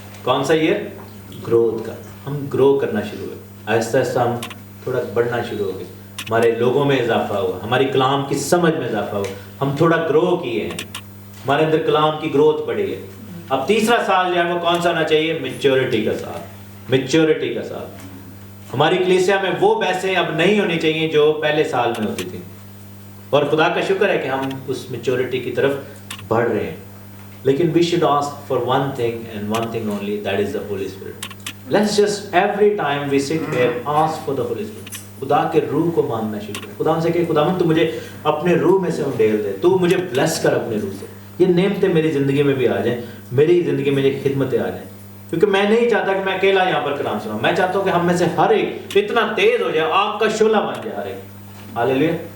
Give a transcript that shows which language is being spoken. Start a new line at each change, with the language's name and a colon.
Urdu: کون سا year? Growth کا. ہم گرو کرنا شروع ہوئے, آہستہ آہستہ ہم تھوڑا بڑھنا شروع ہو گئے, ہمارے لوگوں میں اضافہ ہوا, ہماری کلام کی سمجھ میں اضافہ ہوا, ہم تھوڑا گرو کیے ہیں, ہمارے اندر کلام کی گروتھ بڑھی ہے. اب تیسرا سال جو ہے وہ کون سا ہونا چاہیے؟ میچورٹی کا سال. میچورٹی کا سال. ہماری کلیسیا میں وہ بحثیں اب نہیں ہونی چاہیے جو پہلے سال میں ہوتی تھیں, اور خدا کا شکر ہے کہ ہم اس میچورٹی کی طرف بڑھ رہے ہیں.
English: لیکن we should ask for one thing and one thing only, that is the Holy Spirit. Let's just every time we sit here ask for the Holy Spirit.
Urdu: خدا کے روح کو مانگنا شروع کریں. خدا سے کہ خداوند تو مجھے اپنے روح میں سے انڈیل دے, تو مجھے بلیس کر اپنے روح سے, یہ نعمتیں میری زندگی میں بھی آ جائیں, میری زندگی میں یہ خدمتیں آ جائیں. کیونکہ میں نہیں چاہتا کہ میں اکیلا یہاں پر کلام سناؤں, میں چاہتا ہوں کہ ہم میں سے ہر ایک اتنا تیز ہو جائے, آگ کا شعلہ بن جائے ہر ایک. ہاللیلویا.